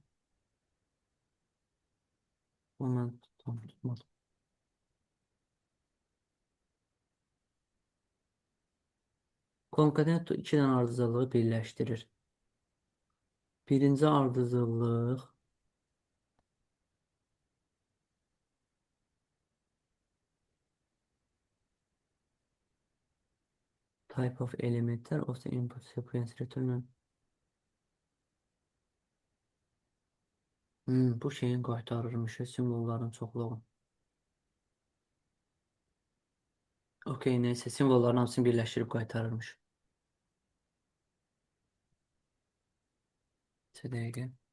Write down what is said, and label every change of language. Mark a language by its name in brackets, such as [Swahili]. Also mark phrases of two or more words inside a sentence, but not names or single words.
[Azerbaijani] Bunu mən tutmadım. Concatenator iki dənə ardıcıllığı birləşdirir. Birinci ardıcıllıq [English] type of elementlər of the input sequence return. [Azerbaijani] Bu şeyin qaytarırmış simvolların çoxluğu. Okey, neyse, simvolların hamısını birləşdirib qaytarırmış. Bir dəqiqə.